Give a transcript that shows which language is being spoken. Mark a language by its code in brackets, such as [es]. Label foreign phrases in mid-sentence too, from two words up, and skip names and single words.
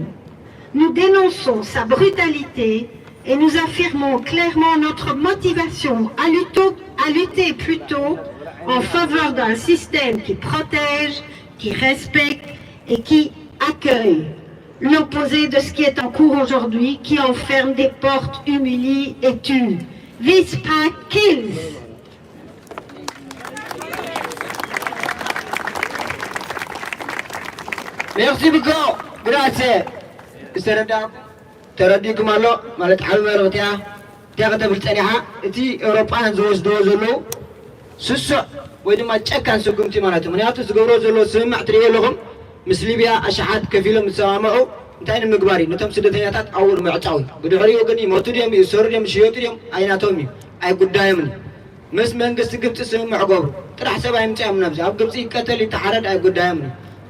[fr] Nous dénonçons sa brutalité et nous affirmons clairement notre motivation à lutter plutôt en faveur d'un système qui protège, qui respecte et qui accueille. L'opposé de ce qui est en cours aujourd'hui, qui enferme des portes, humilie et tue. [en] This pact kills. [fr] Merci beaucoup. Grazie. [ti] ተረዲኩም ኣሎ ማለት ዓብ መርቕትያ እትያ ከተብል ፀኒሓ እቲ ኤውሮጳን ዝወስድዎ ዘለዉ ስሱዕ ወይ ድማ ጨካን ስጉምቲ ማለት እዩ። ምክንያቱ ዝገብሮ ዘለዎ ስምማዕ ትሪእዮ ኣለኹም ምስ ሊብያ ኣሽሓት ከፍ ኢሎም ዝሰማምዑ እንታይ ንምግባር እዩ ነቶም ስደተኛታት ኣብኡ ምዕጫው እዩ። ብድሕሪኡ ግን ይሞቱ ድዮም ይሰሩ ድዮም ይሽየጡ ድዮም ኣይናቶም እዩ ኣይጉዳዮምን እዩ። ምስ መንግስቲ ግብፂ ስምምዕ ገብሩ ጥራሕ ሰብ ኣይምፅኦም ናብዚ ኣብ ግብፂ ይቀተል ይተሓረድ ኣይጉዳዮምን እዩ።